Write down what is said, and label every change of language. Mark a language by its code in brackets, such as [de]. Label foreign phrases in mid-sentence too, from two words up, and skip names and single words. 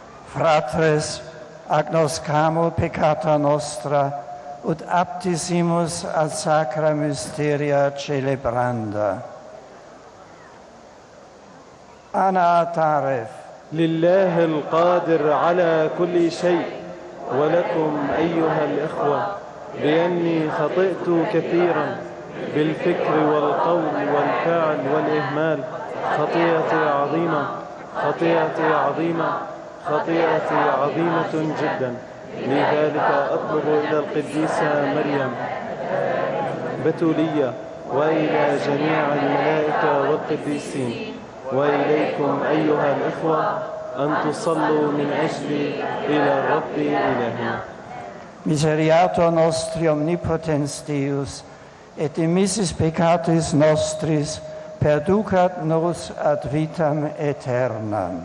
[la] fratres agnoscamur peccata nostra, ut aptissimus ad sacra mysteria celebranda. [ar] أنا أعترف لله القادر على كل شيء ولكم أيها الإخوة بأني خطئت كثيرا بالفكر والقول والفعل والإهمال، خطيئتي عظيمة خطيئتي عظيمة خطيئتي عظيمة جدا. لذلك أطلب إلى القديسة مريم بتولية وإلى جميع الملائكة والقديسين وإليكم أيها الإخوة أن تصلوا من أجلي إلى الرب إلهنا. [la] Miseriator nostri omnipotens Deus, et dimissis peccatis nostris, perducat nos ad vitam aeternam.